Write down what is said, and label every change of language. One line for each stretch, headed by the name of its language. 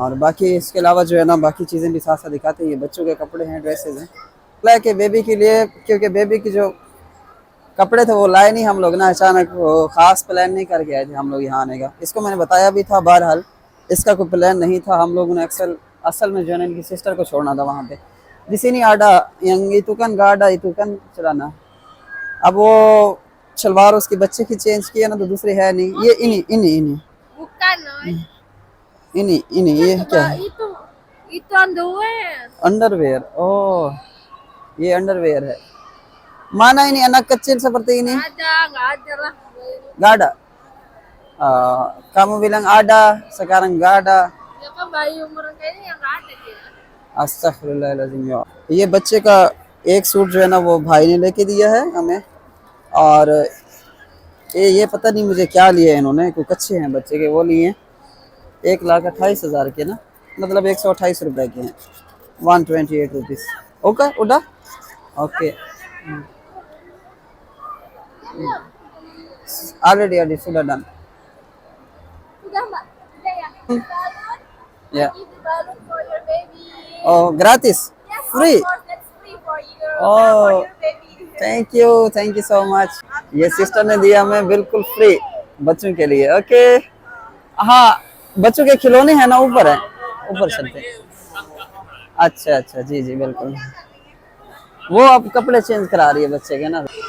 Hindi: और बाकी इसके अलावा जो है ना बाकी चीज़ें भी साथ साथ दिखाते हैं। ये बच्चों के कपड़े हैं, ड्रेसेस हैं के बेबी के लिए, क्योंकि बेबी की जो कपड़े थे वो लाए नहीं हम लोग ना, अचानक वो ख़ास प्लान नहीं करके आए थे हम लोग यहाँ आने का। इसको मैंने बताया भी था, बहरहाल इसका कोई प्लान नहीं था। हम लोगों ने असल में जो है ना इनकी सिस्टर को छोड़ना था वहाँ पे,
Indonesian: di sini ada yang itu kan nggak ada itu kan celana.
Hindi: अब वो शलवार उसके बच्चे की चेंज किया ना तो दूसरी है नहीं, ये
Indonesian: ini Bukan, Noy. ini
Hindi: ये क्या है?
Indonesian: Itu underwear.
Hindi: अंडरवेयर, ओह ये अंडरवेयर है.
Indonesian: Mana ini anak kecil seperti ini? Nggak ada lah. Nggak ada. Kamu bilang ada, sekarang nggak ada. Ya kan bayi umur kayaknya yang nggak ada dia.
Hindi: अस्तगफिरुल्लाहल-अज़ीम या। ये बच्चे का एक सूट जो है ना वो भाई ने लेके दिया है हमें, और ये पता नहीं मुझे क्या लिया है इन्होंने, कुछ अच्छे हैं बच्चे के, वो लिए 1,28,000 के ना, मतलब 128 रुपए के हैं, 128 रुपीज़.
English: okay उड़ा okay already
Indonesian: sudah
English: done.
Indonesian: Udah Mbak, udah ya. Balon. Ya.
English: Give the balloon for your baby.
Indonesian: Oh gratis,
English: Yes, free. of course, that's free for you. Oh. For your baby. Thank you so much.
Hindi: ये sister ने दिया हमें बिल्कुल free बच्चों के लिए. Okay हाँ, बच्चों के खिलौने हैं ना, ऊपर है, ऊपर चलते हैं. अच्छा जी बिल्कुल. वो अब कपड़े चेंज करा रही है बच्चे के ना.